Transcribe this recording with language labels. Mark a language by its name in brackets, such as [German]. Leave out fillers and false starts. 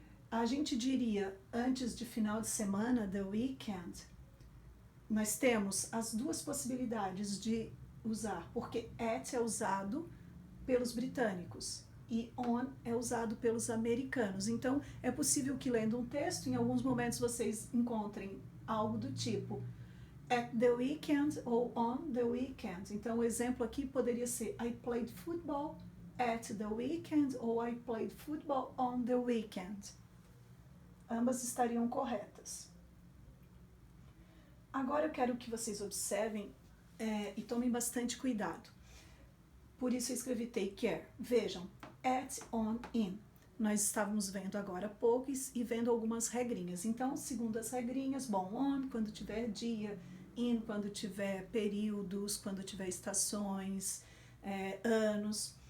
[Portuguese] A gente diria, antes de final de semana, the weekend, nós temos as duas possibilidades de usar, porque at é usado pelos britânicos e on é usado pelos americanos. Então, é possível que lendo um texto, em alguns momentos vocês encontrem algo do tipo at the weekend ou on the weekend. Então, o exemplo aqui poderia ser [English] I played football at the weekend ou I played football on the weekend. [Portuguese] Ambas estariam corretas. Agora eu quero que vocês observem e tomem bastante cuidado. Por isso eu escrevi take care. Vejam, at, on, in. Nós estávamos vendo agora há pouco e vendo algumas regrinhas. Então, segundo as regrinhas, bom, on quando tiver dia, in quando tiver períodos, quando tiver estações, anos.